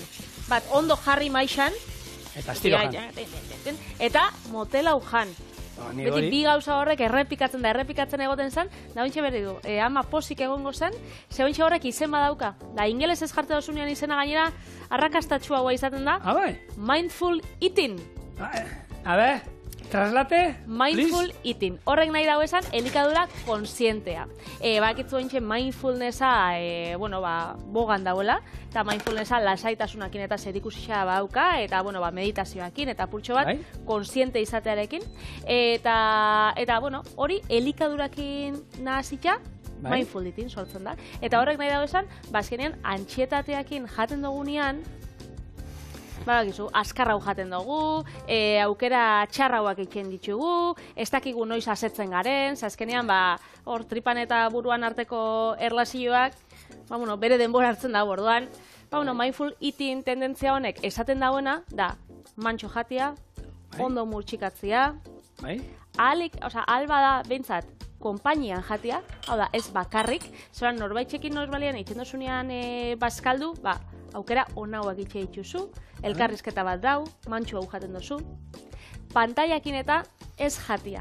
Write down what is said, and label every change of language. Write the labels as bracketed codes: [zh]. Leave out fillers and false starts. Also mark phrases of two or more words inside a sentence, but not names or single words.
[eu] Bat, ondo jarri maixan, eta estiro jan. Eta motela ujan. Beti bi gauza horrek errepikatzen egoten zen, da ointxe berri du, ama pozik egongo zen, ze ointxe horrek izen badauka. Da, ingeles ez jarte dozunean izena gainera, arrakastatxua guai izaten da. Bai. [en] Mindful eating. [eu] A ver, traslate, [en] Mindful eating. [eu] Horrek nahi dago esan, elikadura konsientea. Bakitzu ointxe mindfulnessa, bogan dauela, eta mindfulnessa lasaitasunakin eta zerikusia bauka, eta meditazioakin, eta pultxo bat, konsiente izatearekin. Eta hori elikadurakin nahazitza, [en] mindful eating [eu] sortzen da. Eta horrek nahi dago esan, bazkenean, antxietateakin jaten dugunean, badakizu, azkar hau jaten dugu, aukera txarrauak egiten ditugu, ez dakigu noiz asetzen garen, azkenean, hor tripan eta buruan arteko erlazioak, bere denbora hartzen da orduan. [en] Mindful eating [eu] tendentzia honek esaten dagoena, da, mantxo jatia, ondo murtsikatzia, alba da, behintzat, konpainian jatia, hau da, ez bakarrik, zoran norbaitxekin norbalian egiten dozunean bazkaldu, aukera onauak itxe dituzu, elkarrizketa bat dau, mantxu hau jaten dozu, pantaiakin eta ez jatia.